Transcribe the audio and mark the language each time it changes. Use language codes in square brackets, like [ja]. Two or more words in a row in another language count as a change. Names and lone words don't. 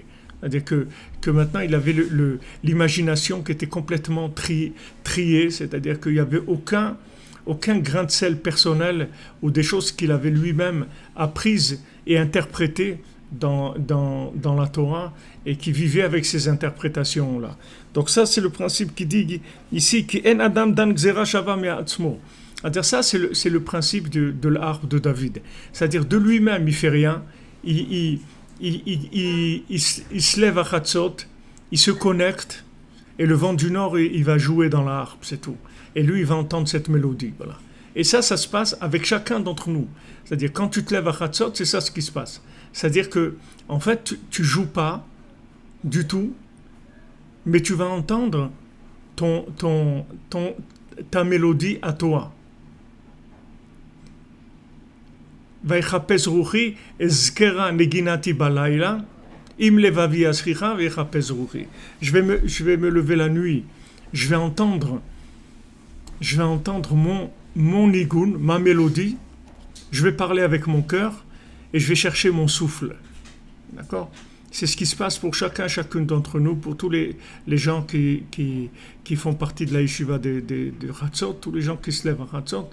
[fr] C'est-à-dire que maintenant, il avait l'imagination qui était complètement triée. C'est-à-dire qu'il n'y avait aucun grain de sel personnel ou des choses qu'il avait lui-même apprises et interprétées dans la Torah et qui vivait avec ces interprétations-là. Donc ça, c'est le principe qui dit ici « [he] אין אדם דן גזרה שוה מעצמו ». [fr] C'est-à-dire ça, c'est le principe de l'arbre de David. C'est-à-dire de lui-même, il ne fait rien. Il se lève à Chatzot, il se connecte, et le vent du nord, il va jouer dans la harpe, c'est tout. Et lui, il va entendre cette mélodie. Voilà. Et ça se passe avec chacun d'entre nous. C'est-à-dire, quand tu te lèves à Chatzot, c'est ça ce qui se passe. C'est-à-dire que, en fait, tu joues pas du tout, mais tu vas entendre ta mélodie à toi. [he] ויחפש רוחי אזכרה נגינתי בלילה אם לבבי אשכיחה ויחפש רוחי. [fr] Je vais me lever la nuit, je vais entendre mon nigoun, ma mélodie, je vais parler avec mon cœur et je vais chercher mon souffle. D'accord? C'est ce qui se passe pour chacune d'entre nous, pour tous les gens qui font partie de la yeshiva de Chatzot, tous les gens qui se lèvent à Chatzot.